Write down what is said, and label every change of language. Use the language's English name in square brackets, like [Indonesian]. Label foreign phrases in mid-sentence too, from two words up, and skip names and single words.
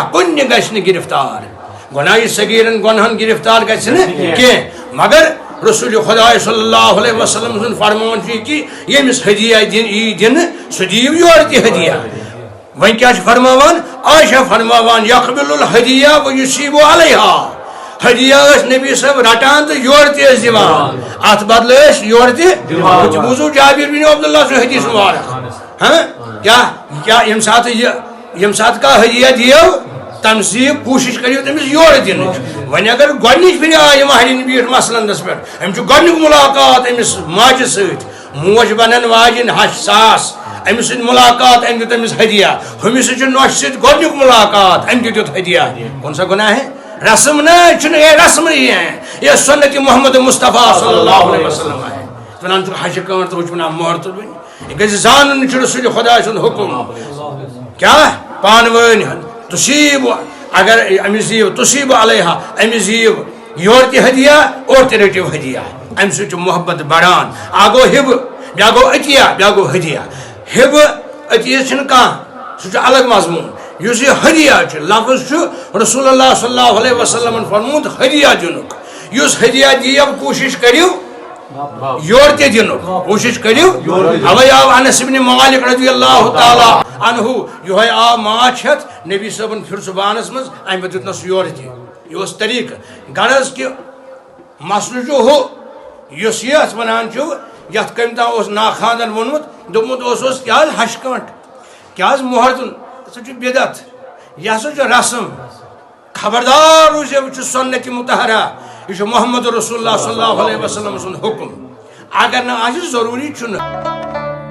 [Kashmiri] کُنہِ گژھِ نہٕ گرفتار گۄناہہِ صغیٖرن گۄنہن گرفتار گژھِ نہٕ کینٛہہ مگر رسول خدا [Arabic] صلی اللہ علیہ وسلم [Kashmiri] سُنٛد فرمان چھُ یہِ کہِ ییٚمِس ہدیہ یی دِنہٕ سُہ دِیِو یورٕ تہِ ہدیہ وۄنۍ کیٛاہ چھِ فرماوان عائشہ فرماوان [Arabic] یقبل الہدیہ ویصیب علیہا [Kashmiri] ہدیہ ٲسۍ نبی صٲب رٹان تہٕ یورٕ تہِ ٲسۍ دِوان اتھ بدلہٕ ٲسۍ یورٕ تہِ بوٗزو جابر بن عبد اللہ سُنٛد حدیث مبارک کیٛاہ ییٚمہِ ساتہٕ کانٛہہ ہدیہ دِیو تمہِ سۭتۍ کوٗشش کٔرِو تٔمِس یورٕ دِنٕچ وۄنۍ اگر گۄڈنِچ پھِرِ آیہِ مہرِنۍ بیٖٹھ مسلندس پٮ۪ٹھ أمِس چھُ گۄڈنیُک مُلاقات أمِس ماجہِ سۭتۍ موج بنن واجِنۍ ہش ساس أمِس سۭتۍ مُلاقات أمۍ دیُت أمِس ہدیہ ہُمِس سۭتۍ چھُ نۄشہِ سۭتۍ گۄڈنیُک مُلاقات أمۍ تہِ دیُت ہدیہ [Urdu] کون سا گۄناہ ہے [Kashmiri] رسم نہ چھُنہٕ [Urdu] یہ رسم ہی ہے یہ سنت محمد مصطفیٰ [Arabic] صلی اللہ علیہ وسلم [Kashmiri] ہے ونان چھُ ہشہِ کٲنٛٹھ تہٕ ہُہ چھُ ونان مۄہر تُلوٕنۍ یہِ گژھِ زانُن چھُ رسول خدا سُنٛد حُکم کیٛاہ پانہٕ ؤنۍ تصیٖب اگر أمِس دِیِو تصیٖب علیہا أمِس دِیِو یورٕ تہِ ہدیہ اورٕ تہِ رٔٹِو ہدیہ اَمہِ سۭتۍ چھُ محبت بڑان اکھ گوٚو ہِبہٕ بیٛاکھ گوٚو عطیہ بیٛاکھ گوٚو ہدیہ ہِبہٕ عطیہ چھُنہٕ کانٛہہ سُہ چھُ الگ مضموٗن یُس یہِ ہدیہ چھُ لفظ چھُ رسول اللہ [Arabic] صلی اللہ علیہ وسلم [Kashmiri] فرموت ہدیہ دِنُک یُس ہدیہ دِیو کوٗشِش کٔرِو یور تہِ دِنُک کوٗشِش کٔرِو اوے آو انس ابن مالک [Arabic] رضی اللہ تعالیٰ عنہ [Kashmiri] یہوے آو ماچھ ہٮ۪تھ نبی صٲبن پھِر زُبانس منٛز امہِ پتہٕ دیُتنس یورٕ تہِ یہِ اوس طریٖقہٕ غرض کہِ مسلہٕ چھُ ہُہ یُس یہِ اتھ ونان چھُ یتھ کٔمۍ تام اوس ناخاندن ووٚنمُت دوٚپمُت اوسُس کیٛاہ حظ ہشہِ کٲنٛٹ کیٛاہ حظ مۄہر دیُن سُہ چھُ بدعت یہِ ہسا چھُ رسم خبردار روٗزِو یہِ چھُ سنتِ مُطہرہ یہ چھُ محمد رسول اللہ [Arabic] صلی اللہ علیہ وسلم [Kashmiri] سُنٛد حُکم اگر نہٕ آسہِ ضروٗری چھُنہٕ